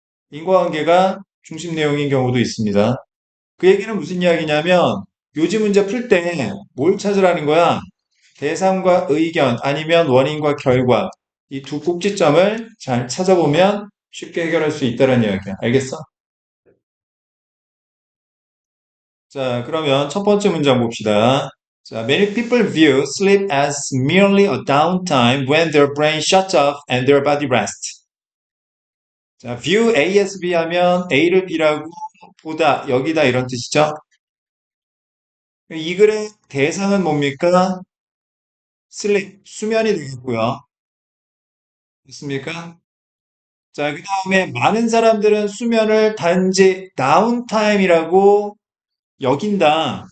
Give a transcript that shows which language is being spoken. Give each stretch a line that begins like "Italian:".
Korean: 인과관계가 중심 내용인 경우도 있습니다. 그 얘기는 무슨 이야기냐면 요지 문제 풀 때 뭘 찾으라는 거야? 대상과 의견 아니면 원인과 결과 이 두 꼭지점을 잘 찾아보면 쉽게 해결할 수 있다는 이야기야. 알겠어? 자, 그러면 첫 번째 문장 봅시다.
English: 자, many people view sleep as merely a downtime when their brain shuts off and their body rests.
Korean: 자, view A as B 하면 A를 B라고 보다, 여기다 이런 뜻이죠. 이 글의 대상은 뭡니까? sleep, 수면이 되겠고요. 됐습니까? 자, 그 다음에 많은 사람들은 수면을 단지 다운타임이라고 여긴다.